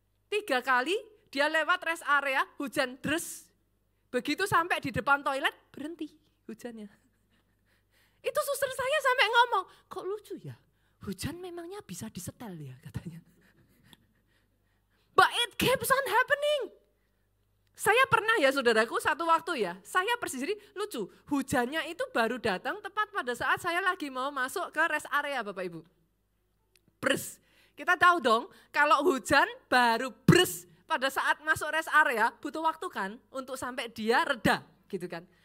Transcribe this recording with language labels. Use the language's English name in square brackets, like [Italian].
[Indonesian] 3 kali dia lewat rest area, hujan deres. Begitu sampai di depan toilet, berhenti hujannya. Itu suster saya sampai ngomong, kok lucu ya, hujan memangnya bisa disetel ya katanya. [English] But it keeps on happening. [Indonesian] Saya pernah ya saudaraku satu waktu ya, saya persis jadi lucu, hujannya itu baru datang tepat pada saat saya lagi mau masuk ke rest area Bapak Ibu. Bres, kita tahu dong kalau hujan baru bres pada saat masuk rest area butuh waktu kan untuk sampai dia reda gitu kan.